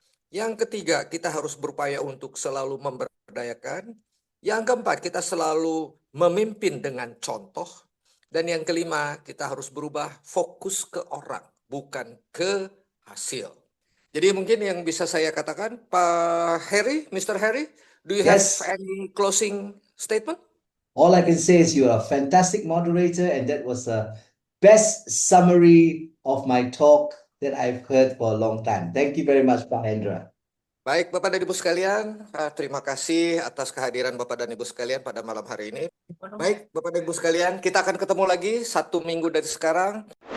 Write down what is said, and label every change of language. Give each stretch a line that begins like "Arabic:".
Indonesian: Yang ketiga, kita harus berupaya untuk selalu memberdayakan. Yang keempat, kita selalu memimpin dengan contoh. Dan yang kelima, kita harus berubah fokus ke orang, bukan ke hasil. Jadi mungkin yang bisa saya katakan, Pak Harry, Mr.
English: Harry, do you have Yes. any closing statement? All I can say is you're a fantastic moderator, and that was the best summary of my talk that I've heard for a long time. Thank you very much, Pak Hendra.
Indonesian: Baik, Bapak dan Ibu sekalian, terima kasih atas kehadiran Bapak dan Ibu sekalian pada malam hari ini. Baik, Bapak dan Ibu sekalian, kita akan ketemu lagi 1 minggu dari sekarang.